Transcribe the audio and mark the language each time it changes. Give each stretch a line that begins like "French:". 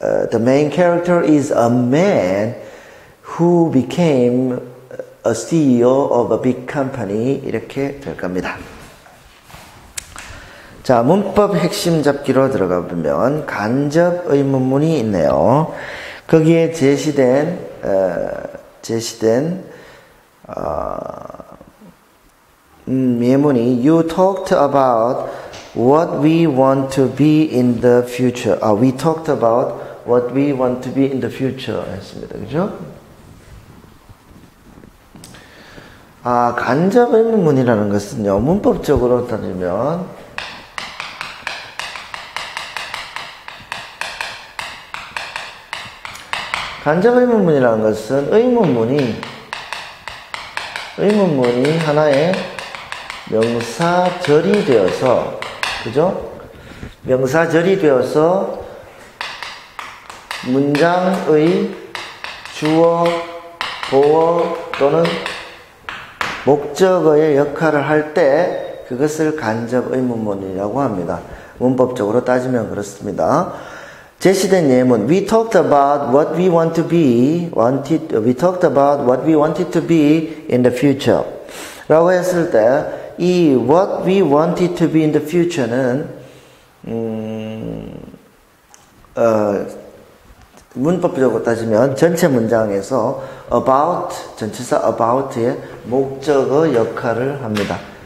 English: The main character is a man who became a CEO of a big company.
Korean: 이렇게 될 겁니다. 자, 문법 핵심 잡기로 들어가 보면 간접 의문문이 있네요. 거기에 제시된 예문이
English: You talked about what we want to be in the future. We talked about what we want to be in the future
Korean: 했습니다. 그죠? 간접 의문문이라는 것은요, 문법적으로 따지면 간접 의문문이라는 것은 의문문이 하나의 명사절이 되어서, 그죠? 명사절이 되어서 문장의 주어, 보어 또는 목적어의 역할을 할 때 그것을 간접 의문문이라고 합니다. 문법적으로 따지면 그렇습니다. 제시된 예문,
English: we talked about what we want to be, we talked about what we wanted to be in the future.
Korean: 라고 했을 때, 이
English: what we wanted to be in the future
Korean: 는, 문법적으로 따지면 전체 문장에서 about, 전치사 about의 목적어 역할을 합니다.